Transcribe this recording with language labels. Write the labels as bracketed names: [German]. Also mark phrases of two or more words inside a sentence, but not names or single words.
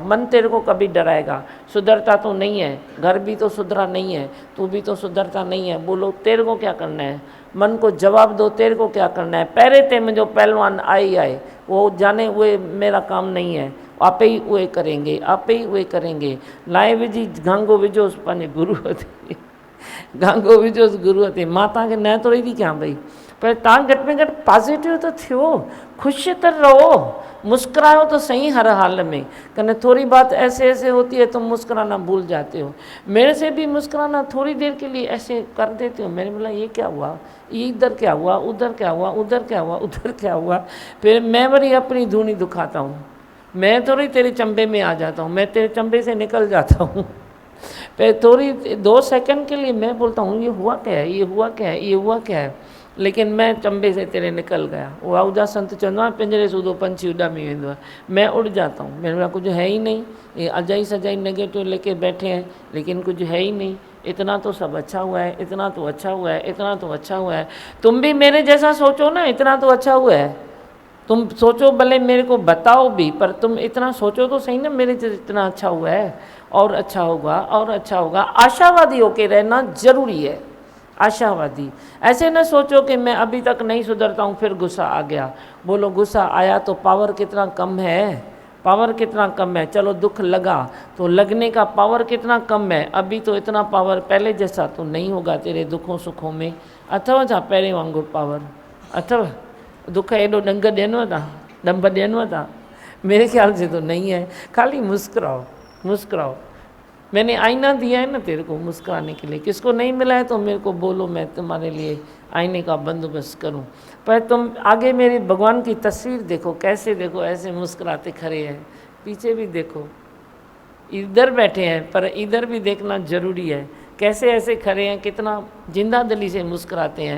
[Hindi] मन तेरे को कभी डराएगा, सुधरता तो नहीं है, घर भी तो सुधरा नहीं है, तू भी तो सुधरता नहीं है। बोलो तेरे को क्या करना है? मन को जवाब दो, तेरे को क्या करना है? पैरे ते में जो पहलवान आए वो जाने, वे मेरा काम नहीं है, आप ही वे करेंगे, आप ही वे करेंगे। [Sindhi] लाए विझी गांगो विझोस पंहिंजे गुरु हथे, गांगो विझोस गुरु हथे। मां तव्हांखे न थोरी थी कयां पई, पर तव्हां घटि में घटि पॉजिटिव तो थियो, खुश त रहो, मुस्कुराओ तो सही हर हाल में। [Hindi] कने थोड़ी बात ऐसे ऐसे होती है तो मुस्कुराना भूल जाते हो। मेरे से भी मुस्कुराना थोड़ी देर के लिए ऐसे कर देते हो। मैंने बोला ये क्या हुआ, ये इधर क्या हुआ, उधर क्या हुआ, उधर क्या हुआ, उधर क्या हुआ। फिर मैं बड़ी अपनी धूनी दुखाता हूँ, मैं थोड़ी तेरे चंबे में आ जाता हूँ, मैं तेरे चंबे से निकल जाता हूँ। फिर थोड़ी 2 सेकंड के लिए मैं बोलता हूँ ये हुआ क्या है, ये हुआ क्या है, ये हुआ क्या है, लेकिन मैं चंबे से तेरे निकल गया। [Sindhi] वो आउजा संत चवंदो आहे पिंजरे सूधो पंछी उॾामी वेंदो आहे, [Hindi] मैं उड़ जाता हूँ। मेरे पास कुछ है ही नहीं, ये अजाई सजाई नेगेटिव लेके बैठे हैं, लेकिन कुछ है ही नहीं। इतना तो सब अच्छा हुआ है, इतना तो अच्छा हुआ है, इतना तो अच्छा हुआ है। तुम भी मेरे जैसा सोचो ना, इतना तो अच्छा हुआ है। तुम सोचो, भले मेरे को बताओ भी, पर तुम इतना सोचो तो सही ना, मेरे जैसे इतना अच्छा हुआ है, और अच्छा होगा, और अच्छा होगा। आशावादी होके रहना जरूरी है, आशावादी। ऐसे न सोचो कि मैं अभी तक नहीं सुधरता हूँ, फिर गुस्सा आ गया। बोलो गुस्सा आया तो पावर कितना कम है, पावर कितना कम है। चलो दुख लगा तो लगने का पावर कितना कम है। अभी तो इतना पावर पहले जैसा तो नहीं होगा तेरे दुखों सुखों में। [Sindhi] अथव छा पहिरें वांगुरु पावर अथव? दुख एॾो डंग ॾियनव था, डंब ॾियनव था? [Hindi] मेरे ख्याल से तो नहीं है। खाली मुस्कुराओ, मुस्कुराओ। मैंने आईना दिया है ना तेरे को मुस्कुराने के लिए, किसको नहीं मिला है तो मेरे को बोलो, मैं तुम्हारे लिए आईने का बंदोबस्त करूं। पर तुम आगे मेरे भगवान की तस्वीर देखो, कैसे देखो ऐसे मुस्कुराते खड़े हैं, पीछे भी देखो, इधर बैठे हैं पर इधर भी देखना जरूरी है, कैसे ऐसे खड़े हैं, कितना जिंदा दिली से मुस्कुराते हैं।